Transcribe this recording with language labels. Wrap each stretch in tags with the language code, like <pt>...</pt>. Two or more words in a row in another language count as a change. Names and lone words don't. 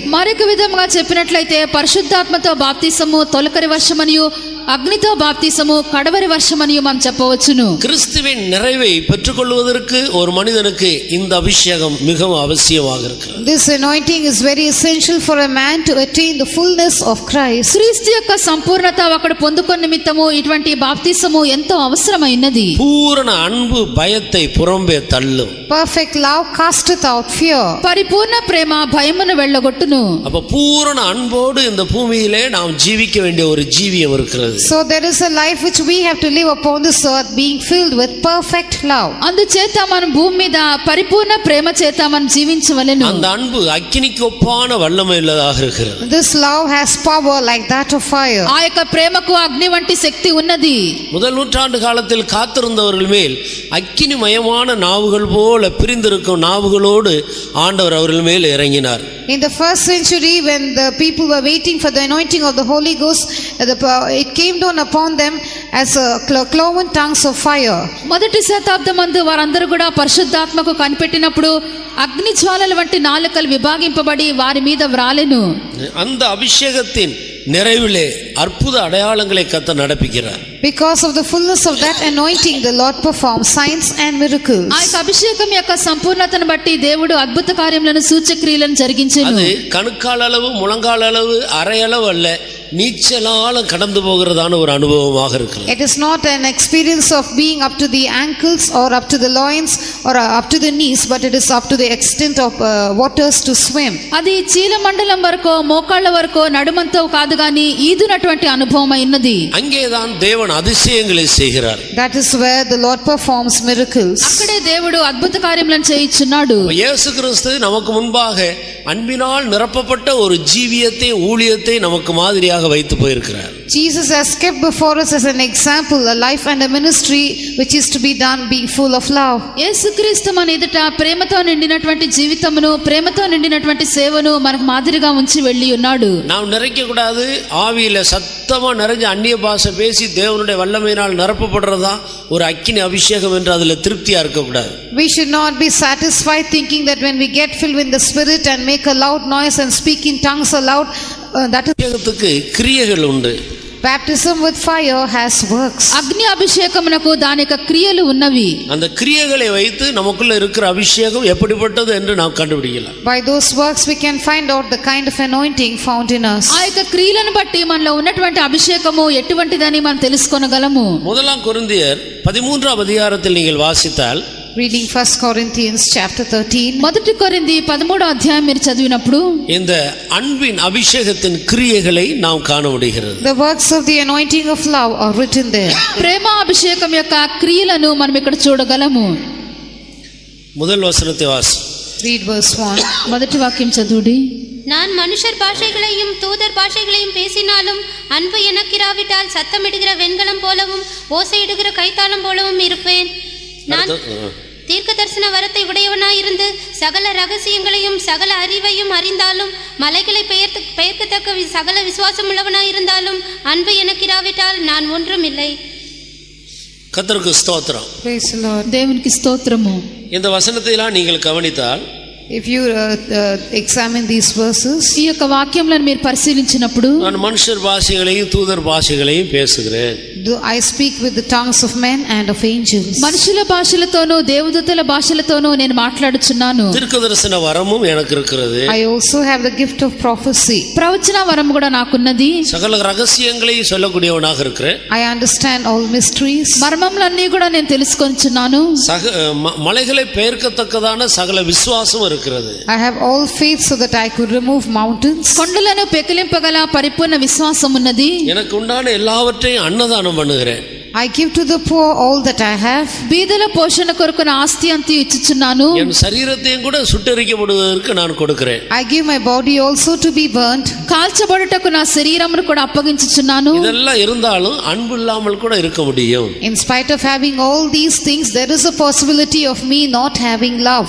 <te>మరొక విధంగా చెప్పినట్లయితే పరిశుద్ధాత్మతో బాప్తిసము తొలకరి వర్షమనియు అగ్నితో బాప్తిసము కడవరి వర్షమనియు మనం చెప్పవచ్చును.</te> <ta>கிறிஸ்துவின் நிறைவை பெற்றுக்கொள்வதற்கு ஒரு மனிதனுக்கு இந்த அபிஷேகம் மிகவும் அவசியமாக இருக்கிறது.</ta> <en>This anointing is very essential for a man to attain the fullness of Christ.</en> <te>క్రీస్తు యొక్క సంపూర్ణత అక్కడ పొందుకొన్న నిమిత్తము ఇటువంటి బాప్తిసము ఎంతో అవసరమైనది.</te> <ta>பூரண அன்பு பயத்தை புறம்பே தள்ளும்.</ta> <en>Perfect love casteth out fear.</en> <te>పరిపూర్ణ ప్రేమ భయమును వెళ్ళగొట్టును.</te> <ta>அப்ப பூரண அன்போடு இந்த பூமியிலே நாம் ஜீவிக்க வேண்டிய ஒரு ஜீவியம் இருக்கிறது.</ta> <en>So there is a life which we have to live upon this earth being filled with perfect love.</en> <te>అందుచేత మనం భూమి మీద పరిపూర్ణ ప్రేమ చేత మనం జీవించవలెను.</te> <ta>அந்த அன்பு அக்கினிக்கு ஒப்பான வல்லமை உள்ளதாக இருக்கிறது.</ta> <en>This love has power like that of fire.</en> <te>ఆ యొక్క ప్రేమకు అగ్ని వంటి శక్తి ఉన్నది.</te> <ta>முதல் நூற்றாண்டு காலத்தில் காத்திருந்தவர்கள் மேல் அக்கினிமயமான நாவுகள் போல பிரிந்திருக்கும் நாவுகளோடு ஆண்டவர் அவர்கள் மேல் இறங்கினார்.</ta> <en>In the first century, when the people were waiting for the anointing of the Holy Ghost, it came down upon them as a cloven tongues of fire.</en> <te>మొదటి శతాబ్దమందు వారందరూ కూడా పరిశుద్ధాత్మకు కనిపెట్టినప్పుడు అగ్ని జ్వాలల వంటి నాలుకలు విభాగింపబడి వారి మీద వ్రాలెను.</te> <ta>அந்த அபிஷேகத்தின் நிறைவிலே அற்புத அடையாளங்களை கர்த்தர் நடப்பிக்கிறார்.</ta> <en>Because of the fullness of that anointing, the Lord performs signs and miracles.</en> <te>ఆ యొక్క అభిషేకం యొక్క సంపూర్ణతను బట్టి దేవుడు అద్భుత కార్యములను సూచక్రియలను జరిగించెను.</te> <ta>அது கணுக்கால் அளவு முழங்கால் அளவு அரை அளவு அல்ல, நீச்சலால கடந்து போகிறதான ஒரு அனுபவமாக இருக்கிறது.</ta> <en>It is not an experience of being up to the ankles or up to the loins or up to the knees, but it is up to the extent of waters to swim.</en> <te>అది చీల మండలం వరకు మోకాళ్ళ వరకు నడుమంతో కాదు గాని ఈదునటువంటి అనుభవం అయినది.</te> <ta>அங்கேதான் தேவன் அதிசயங்களை செய்கிறார்.</ta> <en>That is where the Lord performs miracles.</en> <te>అక్కడే దేవుడు అద్భుత కార్యములను చేయుచున్నాడు.</te> <ta>இயேசு கிறிஸ்து நமக்கு முன்பாக அன்பினால் நிரப்பப்பட்ட ஒரு ஜீவியத்தை ஊழியத்தை நமக்கு மாதிரியாக வைத்து போயிருக்கிறார்.</ta> <en>Jesus has kept before us as an example a life and a ministry which is to be done being full of love.</en> <te>యేసుక్రీస్తు మన ఎదుట ప్రేమతో నిండినటువంటి జీవితమును ప్రేమతో నిండినటువంటి సేవను మనకు మాదిరిగా ఉంచి వెళ్ళి ఉన్నాడు.</te> <ta>நாம் நிறைக்க கூடாது, ஆவியில சத்தமா நிறைஞ்ச அந்நிய பாஷை பேசி தேவனுடைய வல்லமையினால் நிரப்பப்படுறதா ஒரு அக்கினி அபிஷேகம் என்று அதுல திருப்தியா இருக்க கூடாது.</ta> <en>We should not be satisfied thinking that when we get filled with the Spirit and make a loud noise and speak in tongues aloud, that is</en> <ta>அபிஷேகத்துக்கு கிரியைகள் உண்டு.</ta> <en>baptism with fire has works.</en> <te>అగ్ని అభిషేకమునకు దాని యొక్క క్రియలు ఉన్నవి.</te> <ta>அந்த கிரியைகளை வைத்து நமக்குள்ள இருக்கிற அபிஷேகம் எப்படிப்பட்டது என்று நாம் கண்டுபிடிக்கலாம்.</ta> <en>By those works we can find out the kind of anointing found in us.</en> <te>ఆ యొక్క క్రియలను బట్టి మనలో ఉన్నటువంటి అభిషేకము ఎటువంటిదని మనం తెలుసుకొనగలము.</te> <ta>முதலாம் கொரிந்தியர் 13ஆம் அதிகாரத்தில் நீங்கள் வாசித்தால்,</ta> <en>Reading 1 Corinthians chapter 13.</en> <te>మొదటి కొరింథీ 13వ అధ్యాయం మీరు చదివినప్పుడు</te> <ta>இந்த அன்பின் அபிஷேகத்தின் கிரியைகளை நாம் காண முடிகிறது.</ta> <en>The works of the anointing of love are written there.</en> <te>ప్రేమ అభిషేకం యొక్క క్రియలను మనం ఇక్కడ చూడగలము.</te> <ta>முதல் வசனத்தை வாசி.</ta> <en>Read verse 1.</en> <te>మొదటి వాక్యం చదువుడి.</te> <ta>நான் மனுஷர் பாஷைகளையும் தூதர் பாஷைகளையும் பேசினாலும் அன்பு எனக்கிராவிட்டால் சத்தமிடுகிற வெண்கலம் போலவும் ஓசையிடுகிற கைத்தாளம் போலவும் இருப்பேன். நான் தீர்க்க தரிசன வரத்தை உடையவனாயிருந்து சகல ரகசியங்களையும் சகல அறிவையும் அறிந்தாலும் மலைகளை பெயர்க்கத்தக்க சகல விசுவாசம் உள்ளவனாயிருந்தாலும் அன்பு எனக்கிராவிட்டால் நான் ஒன்றும் இல்லை. கர்த்தருக்கு ஸ்தோத்திரம்.</ta> <en>Praise the Lord.</en> <te>దేవునికి స్తోత్రము.</te> <ta>இந்த வசனத்தை எல்லாம் நீங்கள் கவனித்தால்,</ta> <en>If you examine these verses,</en> <te>ఈ యొక్క వాక్యములను మీరు పరిశీలించినప్పుడు</te> <ta>நான் மனுஷர் பாஷைகளையும் தூதர் பாஷைகளையும் பேசுகிறேன்.</ta> <en>I speak with the tongues of men and of angels.</en> <te>మనుషుల భాషలతోనూ దేవదూతల భాషలతోనూ నేను మాట్లాడుచున్నాను.</te> <ta>தீர்க்கதரிசன வரமும் எனக்கு இருக்கிறது.</ta> <en>I also have the gift of prophecy.</en> <te>ప్రవచన వరం కూడా నాకున్నది.</te> <ta>சகல ரகசியங்களையும் சொல்லக்கூடியவனாக இருக்கிறேன்.</ta> <en>I understand all mysteries.</en> <te>మర్మములన్నీ కూడా నేను తెలుసుకొనిచున్నాను.</te> <ta>மலைகளை பெயர்க்கத்தக்கதான சகல விசுவாசம் இருக்கிறது.</ta> <en>I have all faith so that I could remove mountains.</en> <te>కొండలను పెకిలింపగల పరిపూర్ణ విశ్వాసం ఉన్నది.</te> <ta>எனக்கு உண்டான எல்லாவற்றையும் அன்னதானம் பண்ணுகிறேன்.</ta> <en>I give to the poor all that I have.</en> <te>బీదల పోషణ కొరకు నా ఆస్తి అంతా ఇచ్చుచున్నాను.</te> <ta>என் சரீரத்தையும் கூட சுட்டெரிக்கப்படுவதற்கு நான் கொடுக்கிறேன்.</ta> <en>I give my body also to be burnt.</en> <te>కాల్చబడుటకు నా శరీరమును కూడా అప్పగించుచున్నాను.</te> <ta>இதெல்லாம் இருந்தாலும் அன்பு இல்லாமல் கூட இருக்க முடியும்.</ta> <en>In spite of having all these things, there is a possibility of me not having love.</en>